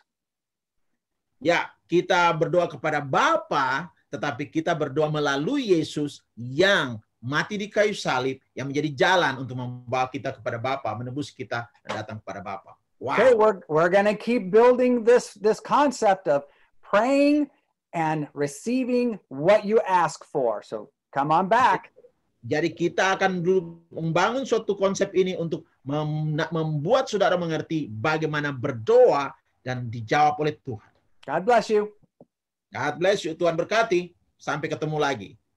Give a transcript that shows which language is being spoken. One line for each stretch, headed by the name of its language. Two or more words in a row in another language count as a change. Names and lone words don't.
Indonesian: Ya, kita berdoa kepada Bapa, tetapi kita berdoa melalui Yesus yang mati di kayu salib, yang menjadi jalan untuk membawa kita kepada Bapa, menebus kita dan datang kepada Bapa. Wow.
English: Okay, we're going to keep building this concept of praying and receiving what you ask for. So come on back.
Indonesian: Jadi kita akan membangun suatu konsep ini untuk membuat saudara mengerti bagaimana berdoa dan dijawab oleh Tuhan.
English: God bless you. God bless you.
Indonesian: Tuhan berkati. Sampai ketemu lagi.